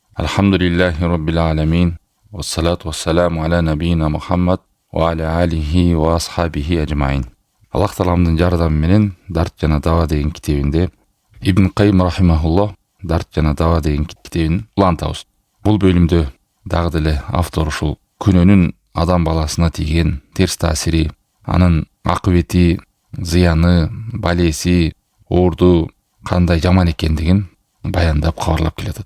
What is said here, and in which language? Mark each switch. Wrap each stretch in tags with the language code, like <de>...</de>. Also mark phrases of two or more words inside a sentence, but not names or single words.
<ar>الحمد لله رب العالمين والصلاة والسلام على نبينا محمد وعلى آله وأصحابه أجمعين.</ar> <ky>Аллах Тааламдын жардамы менен Дарт жана Даwa деген китебинде Ибн Кайим рахимахуллах Дарт жана Даwa деген китебин улантабыз. Бул бөлүмдө дагы деле автор ушул күнөөнүн адам баласына тийген терс таасири, анын акыбети, зыяны, балеси, оорду кандай жаман экендигин баяндап кабарлап келатат.</ky>